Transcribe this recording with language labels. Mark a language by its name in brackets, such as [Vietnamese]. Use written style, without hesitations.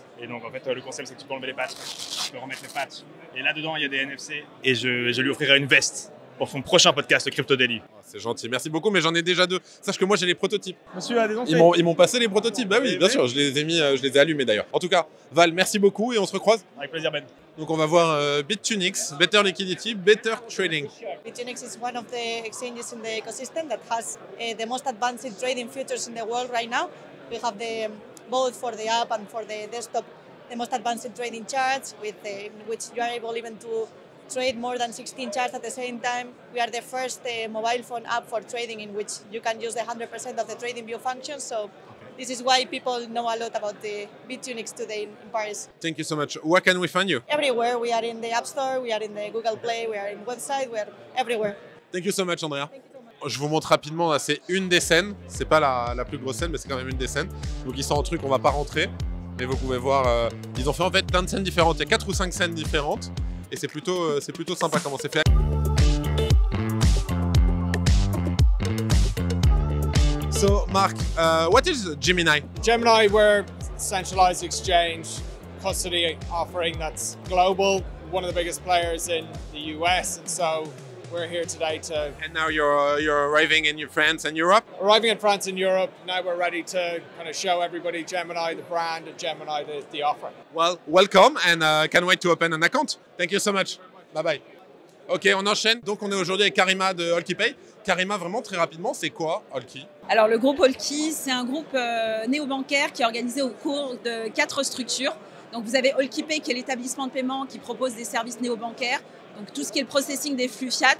[French] Et donc en fait, le concept, c'est que tu peux enlever les patchs, tu peux remettre les patchs. Et là-dedans, il y a des NFC. Et je lui offrirai une veste pour son prochain podcast, le Crypto Daily. Oh, c'est gentil, merci beaucoup, mais j'en ai déjà 2. Sache que moi j'ai les prototypes. Monsieur a des entrées. Ils m'ont passé les prototypes, bah oui, bien sûr, je les ai allumés d'ailleurs. En tout cas, Val, merci beaucoup et on se recroise. Avec plaisir Ben. Donc on va voir Bitunix, [English] Better Liquidity, Better Trading. Bitunix is one of the exchanges in the ecosystem that has the most advanced trading features in the world right now. We have both for the app and for the desktop, the most advanced trading charts in which you are able even to trade more than 16 charts at the same time. We are the first mobile phone app for trading in which you can use the 100% of the trading view functions. So this is why people know a lot about the Bitunix today in Paris. Thank you so much. Where can we find you? Everywhere. We are in the App Store, we are in the Google Play, we are in website, we are everywhere. Thank you so much, Andrea. [French] Je vous montre rapidement, là, c'est une des scènes. C'est pas la plus grosse scène, mais c'est quand même une des scènes. Donc ils sont en truc, on va pas rentrer. Mais vous pouvez voir, ils ont fait en fait plein de scènes différentes. Il y a 4 ou 5 scènes différentes et c'est plutôt sympa comment c'est fait. [English] So, Mark, what is Gemini? Gemini, we're centralized exchange custody offering that's global, one of the biggest players in the US, and so we're here today to... And now you're arriving in France and Europe? Arriving in France and Europe, now we're ready to kind of show everybody Gemini, the brand, and Gemini, the offering. Well, welcome and can't wait to open an account. Thank you so much. Bye bye. [French] Ok, on enchaîne. Donc on est aujourd'hui avec Karima de Allkeypay. Karima, vraiment très rapidement, c'est quoi Allkey? Alors le groupe Allkey, c'est un groupe néobancaire qui est organisé au cours de 4 structures. Donc vous avez Allkeypay qui est l'établissement de paiement qui propose des services néobancaires, donc tout ce qui est le processing des flux fiat.